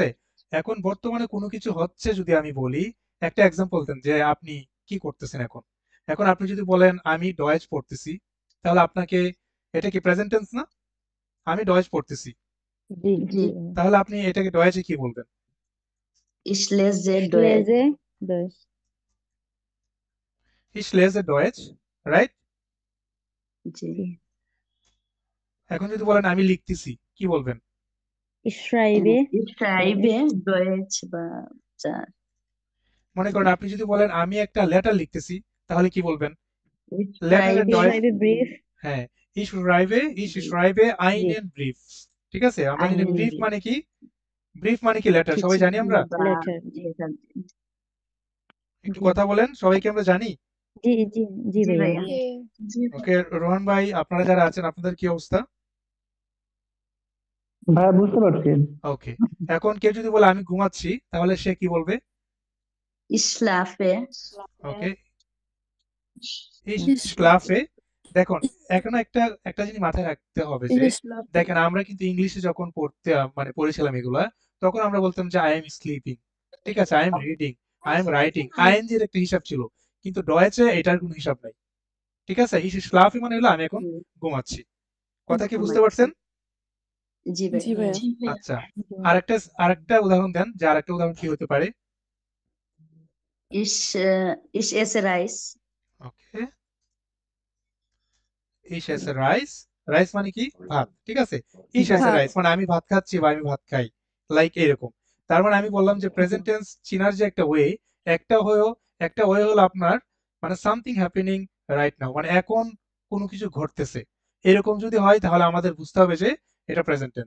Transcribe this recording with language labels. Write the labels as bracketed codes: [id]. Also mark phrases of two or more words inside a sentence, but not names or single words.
[bn] এখন বর্তমানে কোনো কিছু হচ্ছে যদি আমি বলি, একটা এক্সাম্পল দেন যে আপনি কি করতেছেন এখন। এখন আপনি যদি বলেন আমি ডয়েজ পড়তেছি, তাহলে আপনাকে, এটা কি [en] present tense [bn] না? আমি ডয়েজ পড়তেছি, জি জি তাহলে আপনি এটাকে ডয়েজে কি বলবেন? [de] ich lese Deutsch lese Deutsch Ich lese Deutsch, [bn] রাইট? জি এখন যদি বলেন আমি লিখতেছি, কি বলবেন? [de] ich schreibe ich schreibe Deutsch [bn] বা যা মনে করেন আপনি যদি বলেন আমি একটা লেটার লিখতেছি, তাহলে কি বলবেন? [de] ich [bn] লেটারের [de] schreibe ডয়েজ, ich schreibe Brief [bn] হ্যাঁ, [de] ich schreibe einen Brief, [bn] ঠিক আছে। আমরা জানি [de] einen ব্রিফ Brief [bn] মানে কি, ব্রিফ মানে কি লেটার, সবাই চিঠি জানি আমরা। বা লেটার letter একটু জি কথা বলেন, সবাইকে আমরা জানি। জি জি জি জি ভাইয়া ভাইয়া জি ওকে, রোহন ভাই আপনারা যারা আছেন আপনাদের কি অবস্থা? ভাইয়া বুঝতে পারছি। ওকে, এখন কেউ যদি বলে আমি ঘুমাচ্ছি, তাহলে সে কি বলবে? [de] ich schlafe ওকে, ich schlafe। দেখুন, এখনো একটা একটা জিনিস মাথায় রাখতে হবে যে, দেখেন আমরা কিন্তু ইংলিশে যখন পড়তে মানে পড়েছিলাম এগুলা, তখন আমরা বলতাম যে [en] I am sleeping, [de] ঠিক আছে, [en] I am reading, I am writing, [de] আইএনজি এর একটা হিসাব ছিল, কিন্তু ডয়েচে এটার কোনো হিসাব নাই, ঠিক আছে। ich schlafe [bn] মানে হলো আমি এখন ঘুমাচ্ছি। কথা কি বুঝতে পারছেন? জি ভাইয়া আচ্ছা, আরেকটা আরেকটা উদাহরণ দেন, যে আরেকটা উদাহরণ কি হতে পারে? [de] ich esse Reis [bn] ওকে, [de] ich esse [bn] রাইস, রাইস মানে কি, ভাত, ঠিক আছে। [de] ich esse [bn] রাইস মানে আমি ভাত খাচ্ছি বা আমি ভাত খাই, লাইক এরকম। তার মানে আমি বললাম যে [en] present tense [bn] চিনার যে একটা ওয়ে, একটা হলো একটা ওয়ে হলো আপনার মানে [en] something happening right now, [bn] মানে এখন কোনো কিছু ঘটতেছে, এরকম যদি হয় তাহলে আমাদের বুঝতে হবে যে এটা [en] present tense.